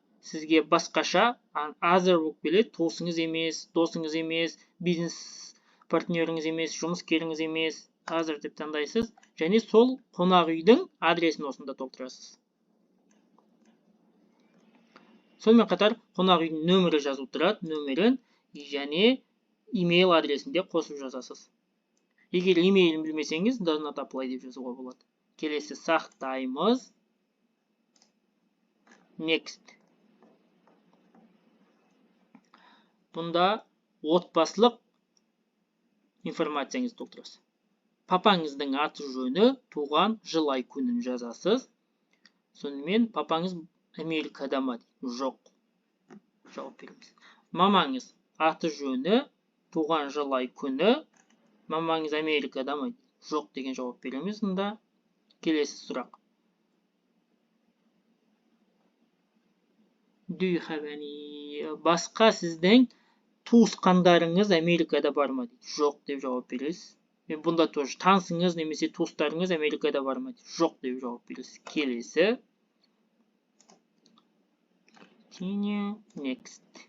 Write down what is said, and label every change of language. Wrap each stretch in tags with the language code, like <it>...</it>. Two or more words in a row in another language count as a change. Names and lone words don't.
<kk>сізге басқаша other болып келеді, туысыңыз емес, досыңыз емес, бизнес партнеріңіз емес, жұмыскеріңіз емес, other деп таңдайсыз, және сол қонақ үйдің адресін осында толтырасыз. Сонымен қатар қонақ үйдің нөмірі жазылып тұрады, нөмірін, және email адресін де қосып жазасыз. Егер емейлін білмесеңіз,</kk> <en>does not apply</en> <kk>деп жазуға болады. Келесі сақтаймыз. Next. Бұнда отбасылық информацияңызды толтырасыз. Папаңыздың аты жөні, туған жыл ай күнін жазасыз. Сонымен папаңыз Америкада ма? Жоқ. Жауап береміз. Мамаңыз аты жөні, туған жыл ай күні, мамаңыз Америкада ма? Жоқ деген жауап береміз. Мұнда келесі сұрақ.</kk> <en>Do you have any?</en> <kk>Басқа сіздің туысқандарыңыз Америкада бар ма? Жоқ деп жауап бересіз. Бұнда тоже танысыңыз немесе туыстарыңыз Америкада бар ма? Жоқ деп жауап бересіз. Келесі. Next.</kk>